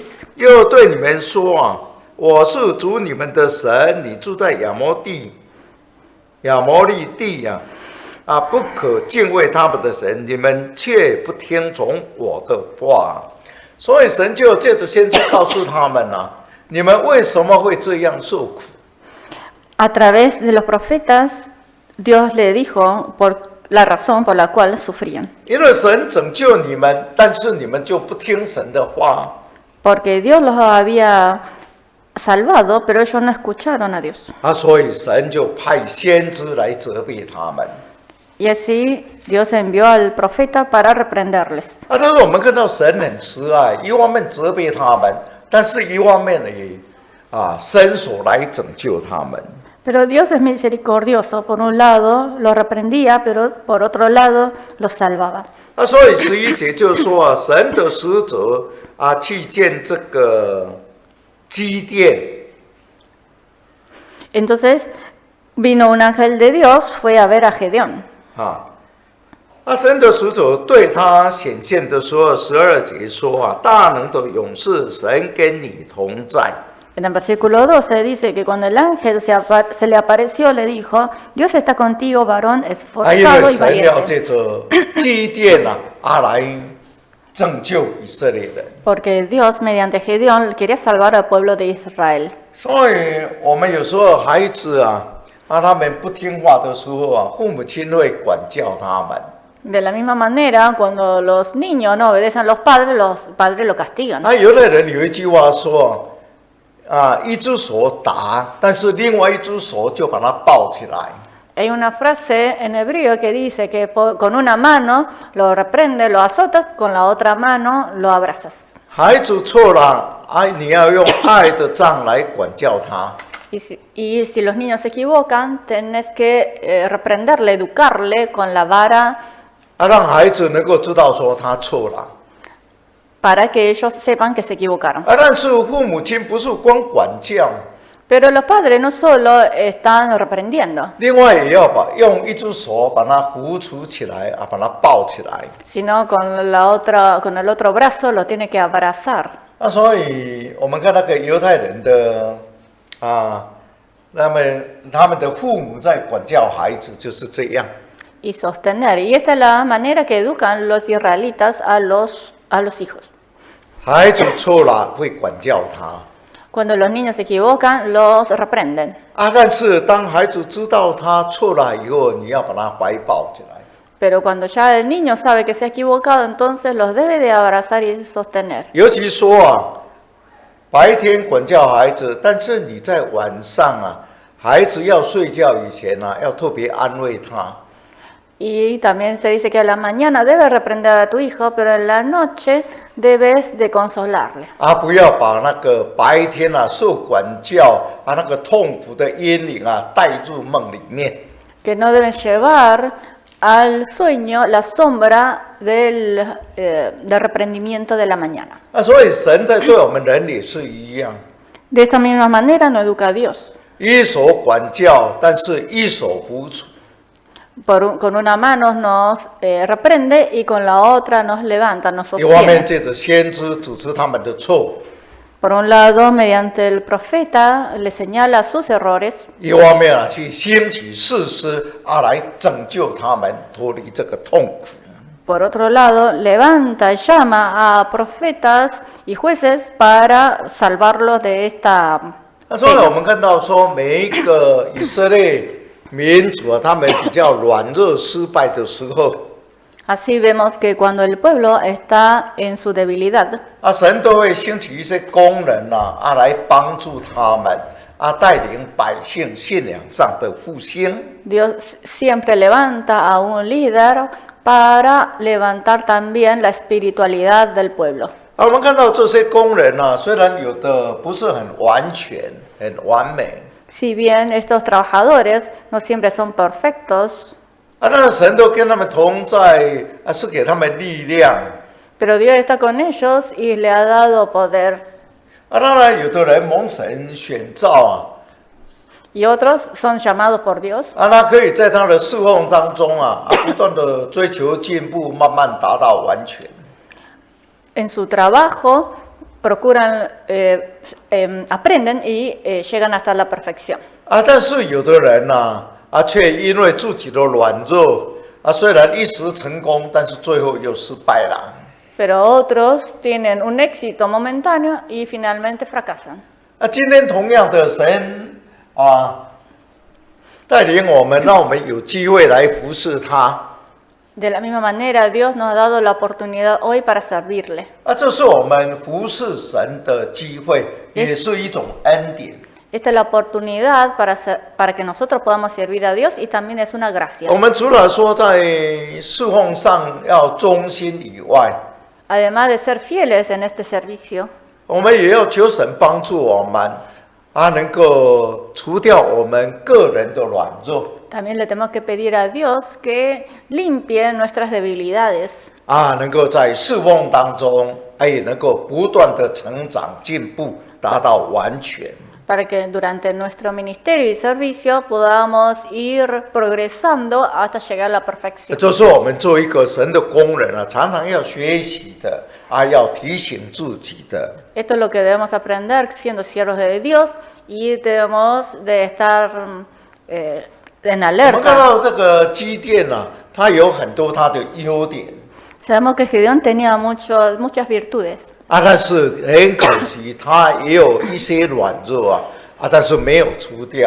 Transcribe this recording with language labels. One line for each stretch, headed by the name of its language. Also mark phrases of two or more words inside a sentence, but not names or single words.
Chinese: 又对你们说我是主你们的神，你住在亚摩利地不可敬畏他们的神，你们却不听从我的话。所以神就借着先知告诉他们你们为什么会这样受苦？
Spanish: A través de los profetas, Dios le dijo por la razón por la cual sufrían.
Chinese: 因为神拯救你们，但是你们就不听神的话。
Spanish: Porque Dios los había salvado, pero ellos no escucharon a Dios.
Chinese: 所以神就派先知来责备他们。
Spanish: Y así Dios envió al profeta para reprenderles.
Chinese: 但是我们看到神很慈爱，一方面责备他们，但是一方面也伸手来拯救他们。
Spanish: Pero Dios es misericordioso. Por un lado los reprendía, pero por otro lado los salvaba.
Chinese: 所以11节就说神的使者去见这个基甸。
Spanish: Entonces vino un ángel de Dios, fue a ver a Gedeón.
Chinese: 神的使者对他显现的时候，12节说大能的勇士，神跟你同在。
Spanish: En el versículo 12 dice que cuando el ángel se le apareció, le dijo, Dios está contigo, varón
Chinese: 因
Spanish: esforzado
Chinese: 为
Spanish: y
Chinese: 神要
Spanish: valiente.
Chinese: 借着基甸来拯救以色列人。
Spanish: Porque Dios, mediante Gedeón, quería salvar al pueblo de Israel.
Chinese: 所以我们有时候孩子他们不听话的时候父母亲会管教他们。
Spanish: De la misma manera, cuando los niños no obedecen a los padres lo castigan.
Chinese: 有的人有一句话说一只手打，但是另外一只手就把它抱起来。
Spanish: Hay una frase en hebreo que dice que con una mano lo reprende, lo azotas, con la otra mano lo abrazas.
Chinese: 孩子错了你要用爱的杖来管教他。
Spanish: Y si los niños se equivocan, tenés que reprenderle, educarle con la vara
Chinese: 让孩子能够知道说他错了。
Spanish: para que ellos sepan que se equivocaron.
Chinese: 但是父母亲不是光管教，
Spanish: Pero los padres no solo están reprendiendo,
Chinese: 另外也要用一只手把它扶持起来把它抱起来。
Spanish: sino con el otro brazo lo tiene que abrazar.
Chinese: 所以我们看那个犹太人的他们的父母在管教孩子就是这样。
Spanish: Y sostener. Y esta es la manera que educan los israelitas a los hijos.
Chinese: 孩子错了会管教他
Spanish: Cuando los niños se equivocan, los reprenden.
Chinese: 但是当孩子知道他错了以后，你要把他怀抱起来。
Spanish: Pero cuando ya el niño sabe que se ha equivocado, entonces los debe de abrazar y sostener.
Chinese: 尤其说白天管教孩子，但是你在晚上孩子要睡觉以前要特别安慰他。
Spanish: Y también se dice que a la mañana debes reprender a tu hijo, pero en la noche debes de consolarle.
Chinese: 不要把那个白天受管教那个痛苦的阴影带入梦里面。
Spanish: Que no deben llevar al sueño la sombra del reprendimiento de la mañana.
Chinese: 所以神在对我们人也是一样，
Spanish: De esta misma manera no educa a Dios.
Chinese: 一手管教，但是一手扶持。
Spanish: Con una mano nos reprende y con la otra nos levanta, nos
Chinese: 一方面
Spanish: sostiene.
Chinese: 借着先知指出他们的错，
Spanish: Por un lado, mediante el profeta le señala sus errores.
Chinese: 一方面去兴起士师来拯救他们脱离这个痛苦。
Spanish: Por otro lado, levanta y llama a profetas y jueces para salvarlos de esta
Chinese: 所以我们看到说，每一个以色列民族他们比较软弱失败的时候，
Spanish: Así vemos que cuando el pueblo está en su debilidad,
Chinese: 神都会兴起一些工人来帮助他们带领百姓信仰上的复兴。
Spanish: Dios siempre levanta a un líder para levantar también la espiritualidad del pueblo.
Chinese: 我们看到这些工人虽然有的不是很完全、很完美，
Spanish: Si bien estos trabajadores no siempre son perfectos,
Chinese: 那神都跟他们同在，是给他们力量。
Spanish: pero Dios está con ellos y le ha dado poder.
Chinese: 当然，有的人蒙神选召
Spanish: Y otros son llamados por Dios
Chinese: 他可以在他的侍奉当中不断的追求进步，慢慢达到完全。
Spanish: en su trabajo, procuran, aprenden y llegan hasta la perfección.
Chinese: 但是有的人却因为自己的软弱虽然一时成功，但是最后又失败了。
Spanish: Pero otros tienen un éxito momentáneo y finalmente fracasan.
Chinese: 今天同样的神带领我们，让我们有机会来服侍他。
Spanish: De la misma manera, Dios nos ha dado la oportunidad hoy para servirle.
Chinese: 这是我们服侍神的机会，也是一种恩典。
Spanish: Esta es la oportunidad para que nosotros podamos servir a Dios y también es una gracia.
Chinese: 我们除了说在侍奉上要忠心以外，
Spanish: Además de ser fieles en este servicio,
Chinese: 我们也要求神帮助我们能够除掉我们个人的软弱。
Spanish: también le tenemos que pedir a Dios que limpie nuestras debilidades.
Chinese: 能够在侍奉当中，也能够不断的成长进步，达到完全。
Spanish: Para que durante nuestro ministerio y servicio podamos ir progresando hasta llegar a la perfección.
Chinese: 这是我们做一个神的工人常常要学习的要提醒自己的。
Spanish: Esto es lo que debemos aprender siendo siervos de Dios y debemos de estar en
Chinese: 我们看
Spanish: alerta.
Chinese: 到这个基甸它有很多它的优点
Spanish: Sabemos que Gedeón tenía muchas virtudes,
Chinese: 但是很可惜，它也有一些软弱但是没有除掉